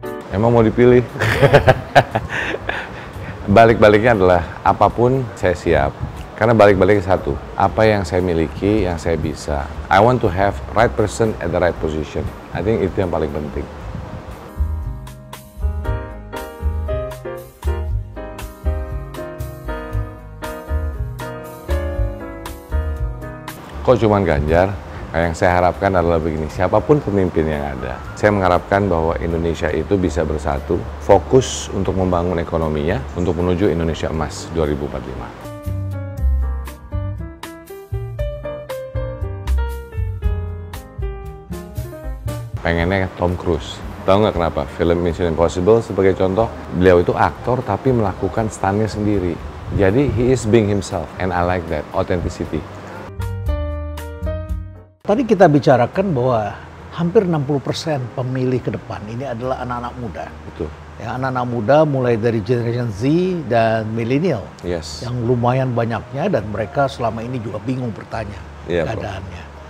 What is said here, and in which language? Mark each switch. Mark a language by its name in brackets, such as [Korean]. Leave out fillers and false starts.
[Indonesian] Emang mau dipilih? Balik-baliknya adalah apapun saya siap. Karena balik-baliknya satu, apa yang saya miliki, yang saya bisa. [English] I want to have right person at the right position. I think [Indonesian] itu yang paling penting. Kok cuman Ganjar? Nah, yang saya harapkan adalah begini, siapapun pemimpin yang ada, saya mengharapkan bahwa Indonesia itu bisa bersatu, fokus untuk membangun ekonominya, untuk menuju Indonesia Emas 2045. Pengennya Tom Cruise. Tahu nggak kenapa? Film Mission Impossible sebagai contoh, beliau itu aktor tapi melakukan stunnya sendiri. [English] Jadi he is being himself and I like that, authenticity. [Indonesian] Tadi kita bicarakan bahwa hampir 60% pemilih ke depan ini adalah anak-anak muda. Betul. Ya, anak-anak muda mulai dari generation Z dan milenial. [English] Yes. [Indonesian] Yang lumayan banyaknya dan mereka selama ini juga bingung bertanya keadaannya.